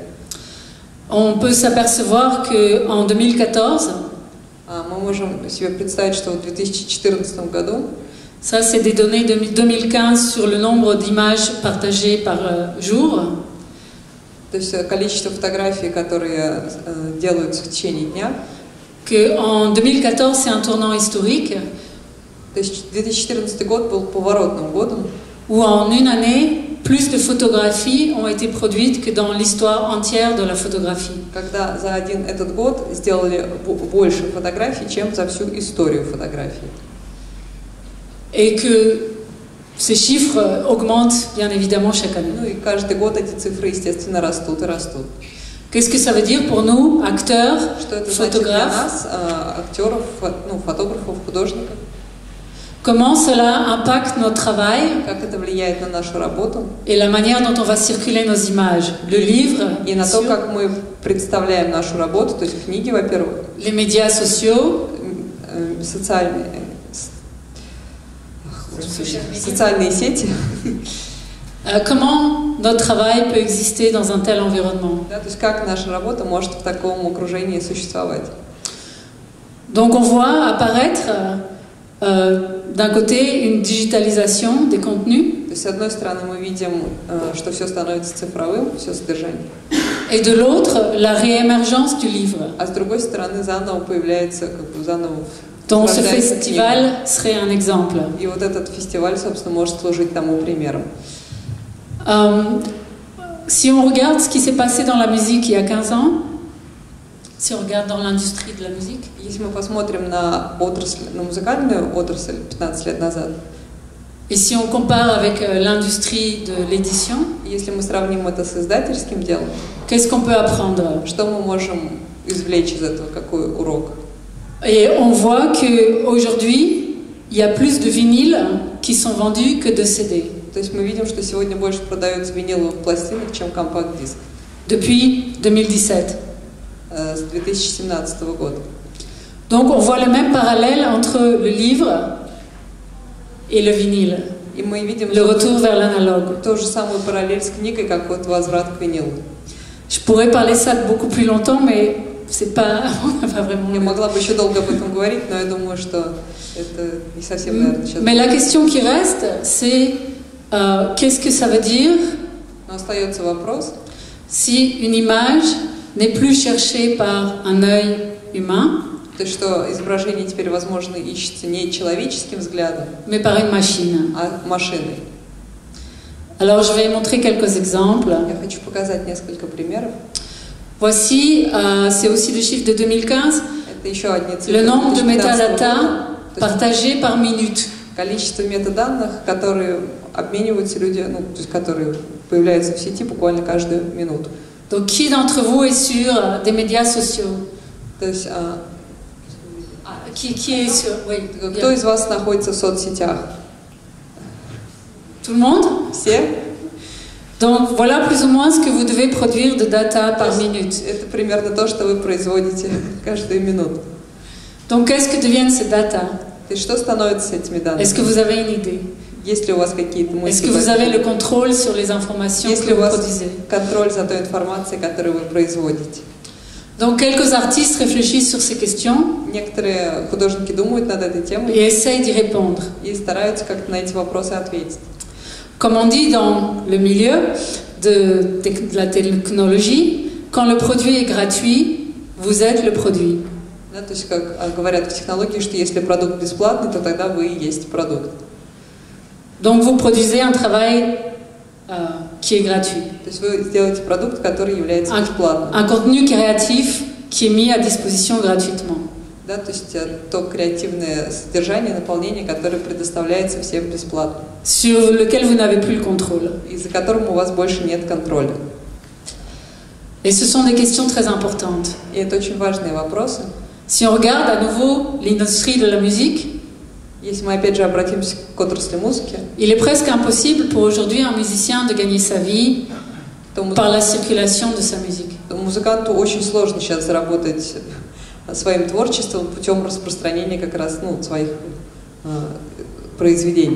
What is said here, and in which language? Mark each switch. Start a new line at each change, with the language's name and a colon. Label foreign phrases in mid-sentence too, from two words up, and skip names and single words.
French: On peut s'apercevoir qu'en 2014,
Russian: мы можем себе представить, что в 2014 году,
French: ça c'est des données de 2015 sur le nombre d'images partagées par jour.
Russian: То есть количество фотографий, которые делаются в течение дня.
French: qu'en 2014, c'est un tournant historique,
Russian: То есть 2014 год был поворотным годом,
French: où en une année, plus de photographies ont été produites que dans l'histoire entière de la photographie.
Russian: когда за один этот год сделали больше фотографий, чем за всю историю фотографий.
French: Et que ces chiffres augmentent bien évidemment chaque année.
Russian: Ну и каждый год эти цифры, естественно, растут и растут.
French: Qu'est-ce que ça veut dire pour nous, acteurs,
Russian: Что это значит для
French: photographes?
Russian: нас, актеров, фотографов, художников?
French: Comment cela impacte notre travail
Russian: Как это влияет на нашу работу?
French: et la manière dont on va circuler nos images? Le livre,
Russian: И на то, как мы представляем нашу работу, то есть книги, во-первых,
French: les médias sociaux,
Russian: социальные сети.
French: comment notre travail peut exister dans un tel environnement.
Russian: Да, то есть как наша работа может в таком окружении существовать.
French: Donc on voit apparaître d'un côté une digitalisation des contenus
Russian: То есть, с одной стороны, мы видим, что все становится цифровым, все содержание.
French: et de l'autre la réémergence du livre,
Russian: А с другой стороны, заново появляется, заново
French: dont ce
Russian: рождается
French: festival
Russian: книга.
French: serait un exemple.
Russian: И вот этот фестиваль, собственно, может служить тому примером.
French: Si on regarde ce qui s'est passé dans la musique il y a 15 ans, si on regarde dans l'industrie de la musique,
Russian: Если мы посмотрим на отрасль, на музыкальную отрасль 15 лет назад,
French: et si on compare avec l'industrie de l'édition,
Russian: если мы сравним это с издательским делом,
French: qu'est-ce qu'on peut apprendre?
Russian: что мы можем извлечь из этого, какой урок?
French: Et on voit qu'aujourd'hui, il y a plus de vinyles qui sont vendus que de CD.
Russian: То есть мы видим, что сегодня больше продаются виниловых пластинок, чем компакт-диск.
French: Depuis 2017.
Russian: С 2017 года.
French: Donc on voit le même parallèle entre le livre et le vinyle,
Russian: И мы видим
French: le retour vers l'analogue.
Russian: ту же самую параллель с книгой, как вот возврат к винилу.
French: Je pourrais parler ça beaucoup plus longtemps, mais c'est pas, on n'a pas vraiment.
Russian: Я могла бы еще долго об этом говорить, но я думаю, что это не совсем, наверное, сейчас.
French: Mais la question qui reste, c'est qu'est-ce que ça veut dire
Russian: Но остается вопрос,
French: si une image n'est plus cherchée par un œil humain,
Russian: то есть что изображение теперь, возможно, ищется не человеческим взглядом,
French: mais par une machine.
Russian: а машиной.
French: Alors je vais montrer quelques exemples.
Russian: Я хочу показать несколько примеров.
French: Voici, c'est aussi le chiffre de 2015,
Russian: Это еще одни цифры.
French: le nombre de
Russian: 2015
French: métadata
Russian: года. То есть
French: partagés par minute.
Russian: количество метаданных, которые обмениваются люди, ну, то есть которые появляются в сети буквально каждую минуту.
French: Donc qui d'entre vous est sur des médias sociaux?
Russian: То есть
French: Qui est sur... Oui,
Russian: кто из вас находится в соцсетях?
French: tout le monde?
Russian: Все?
French: Donc voilà plus ou moins ce que vous devez produire de data par minute.
Russian: Это примерно то, что вы производите каждую минуту.
French: Donc qu'est-ce que deviennent ces data?
Russian: То есть что становится с этими данными?
French: Est-ce que vous avez une idée?
Russian: Есть ли у вас какие-то
French: Est-ce
Russian: мысли?
French: que vous avez le contrôle sur les informations
Russian: Есть
French: que
Russian: ли у
French: vous
Russian: вас
French: produisez?
Russian: контроль за той информацией, которую вы производите?
French: Donc quelques artistes réfléchissent sur ces questions
Russian: Некоторые художники думают над этой темой
French: et essayent d'y répondre.
Russian: и стараются как-то на эти вопросы ответить.
French: Comme on dit dans le milieu de la technologie, quand le produit est gratuit, vous êtes le produit.
Russian: Да, то есть, как говорят в технологии, что если продукт бесплатный, то тогда вы и есть продукт.
French: Donc vous produisez un travail qui est gratuit.
Russian: То есть вы сделаете продукт, который является бесплатным.
French: Un contenu créatif qui est mis à disposition gratuitement.
Russian: Да, то есть то креативное содержание, наполнение, которое предоставляется всем бесплатно.
French: Sur lequel vous n'avez plus le contrôle.
Russian: И за которым у вас больше нет контроля.
French: Et ce sont des questions très importantes.
Russian: И это очень важные вопросы.
French: Si on regarde à nouveau l'industrie de la musique,
Russian: Если мы опять же обратимся к отрасли музыки,
French: il est presque impossible pour aujourd'hui un musicien de gagner sa vie par la circulation de sa musique.
Russian: Музыканту очень сложно сейчас заработать своим творчеством путем распространения как раз своих произведений.